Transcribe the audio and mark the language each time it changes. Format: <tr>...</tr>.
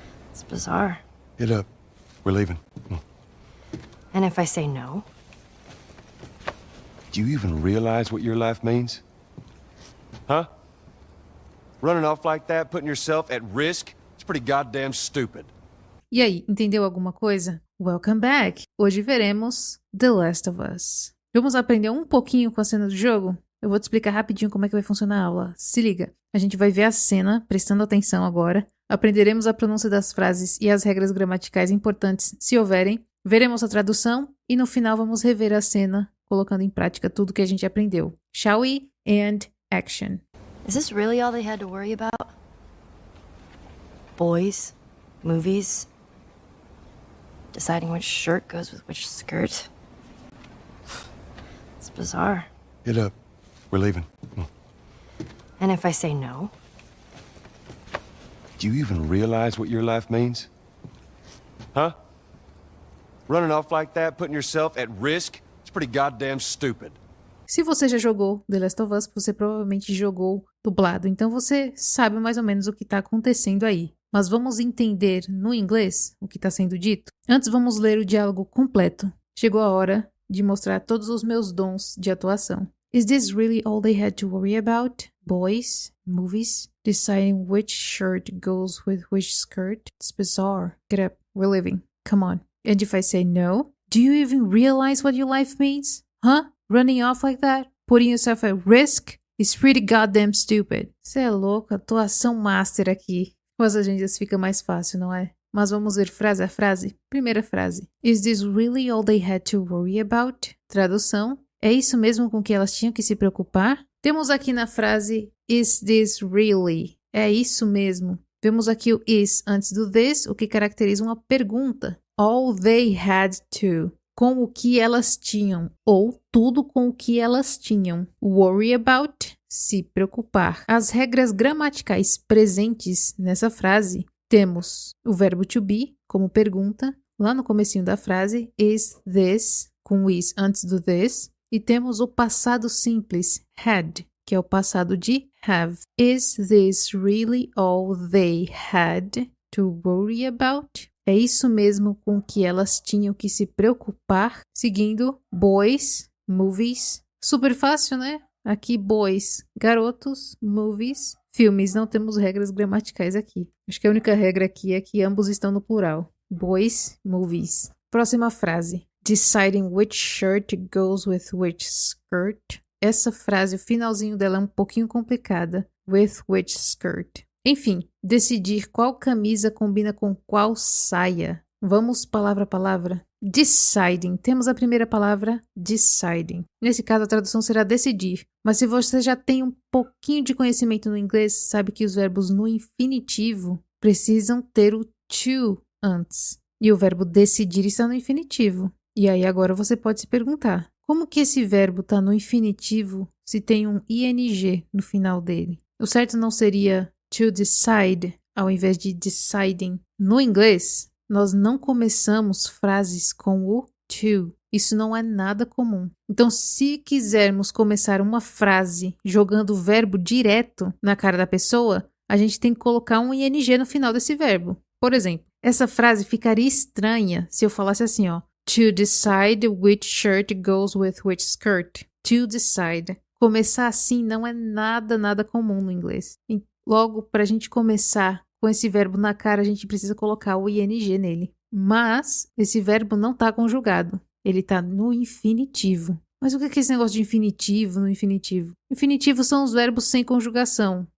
<en>It's bizarre. Get up. We're leaving. And if I say no? Do you even realize what your life means? Huh? Running off like that, putting yourself at risk? It's pretty goddamn stupid.</en> <pt>E aí, entendeu alguma coisa?</pt> <en>Welcome back!</en> <pt>Hoje veremos The Last of Us. Vamos aprender um pouquinho com a cena do jogo? Eu vou te explicar rapidinho como é que vai funcionar a aula. Se liga, a gente vai ver a cena, prestando atenção agora. Aprenderemos a pronúncia das frases e as regras gramaticais importantes, se houverem. Veremos a tradução e no final vamos rever a cena, colocando em prática tudo que a gente aprendeu.</pt> <en>Shall we? And action. Is this really all they had to worry about? Boys, movies, deciding which shirt goes with which skirt. It's bizarre. Get up. We're leaving. And if I say no? Do you even realize what your life means? Huh? Running off like that, putting yourself at risk? It's pretty goddamn stupid.</en> <pt>Se você já jogou The Last of Us, você provavelmente jogou dublado, então você sabe mais ou menos o que está acontecendo aí. Mas vamos entender no inglês o que está sendo dito? Antes vamos ler o diálogo completo. Chegou a hora de mostrar todos os meus dons de atuação.</pt> <en>Is this really all they had to worry about? Boys, movies, deciding which shirt goes with which skirt? It's bizarre. Get up, we're leaving. Come on. And if I say no? Do you even realize what your life means? Huh? Running off like that? Putting yourself at risk? It's pretty goddamn stupid.</en> <pt>Você é louco, atuação master aqui. Com as agendas fica mais fácil, não é? Mas vamos ver frase a frase? Primeira frase.</pt> <en>Is this really all they had to worry about?</en> <pt>Tradução. É isso mesmo com que elas tinham que se preocupar? Temos aqui na frase</pt> <en>is this really?</en> <pt>É isso mesmo. Vemos aqui o is antes do this, o que caracteriza uma pergunta.</pt> <en>All they had to.</en> <pt>Com o que elas tinham. Ou tudo com o que elas tinham.</pt> <en>Worry about.</en> <pt>Se preocupar. As regras gramaticais presentes nessa frase, temos o verbo to be como pergunta, lá no comecinho da frase,</pt> <en>is this,</en> <pt>com is antes do this, e temos o passado simples, had, que é o passado de have.</pt> <en>Is this really all they had to worry about?</en> <pt>É isso mesmo com que elas tinham que se preocupar, seguindo boys, movies. Super fácil, né? Aqui, boys, garotos, movies, filmes. Não temos regras gramaticais aqui. Acho que a única regra aqui é que ambos estão no plural. Boys, movies. Próxima frase.</pt> <en>Deciding which shirt goes with which skirt.</en> <pt>Essa frase, o finalzinho dela é um pouquinho complicada.</pt> <en>With which skirt.</en> <pt>Enfim, decidir qual camisa combina com qual saia. Vamos palavra a palavra. Deciding. Temos a primeira palavra, deciding. Nesse caso, a tradução será decidir. Mas se você já tem um pouquinho de conhecimento no inglês, sabe que os verbos no infinitivo precisam ter o to antes. E o verbo decidir está no infinitivo. E aí agora você pode se perguntar, como que esse verbo está no infinitivo se tem um ing no final dele? O certo não seria</pt> <en>to decide</en> <pt>ao invés de deciding. No inglês, nós não começamos frases com o to. Isso não é nada comum. Então, se quisermos começar uma frase jogando o verbo direto na cara da pessoa, a gente tem que colocar um ing no final desse verbo. Por exemplo, essa frase ficaria estranha se eu falasse assim, ó.</pt> <en>To decide which shirt goes with which skirt. To decide.</en> <pt>Começar assim não é nada comum no inglês. E logo, para a gente começar com esse verbo na cara, a gente precisa colocar o ing nele. Mas esse verbo não está conjugado. Ele está no infinitivo. Mas o que é esse negócio de infinitivo no infinitivo? Infinitivo são os verbos sem conjugação.</pt>